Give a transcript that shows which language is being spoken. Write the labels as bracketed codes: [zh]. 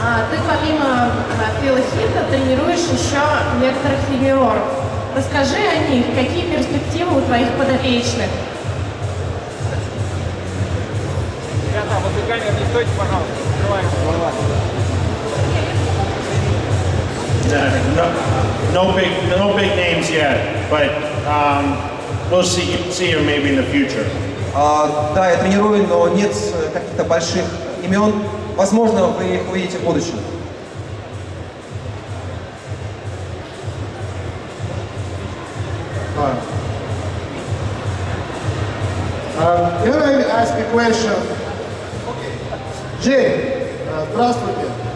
[ru] Ты помимо филохита тренируешь еще некоторых тренеров. Расскажи о них. Какие перспективы у твоих подопечных? Ребята, возле камеры не стойте, пожалуйста. Открываем голова. [en] No big names yet, but we'll see you maybe in the future. [ru] Да, я тренирую, но нет каких-то больших имен. Возможно, вы их увидите в будущем. [en] Can I ask a question? [ru] Джей, здравствуйте.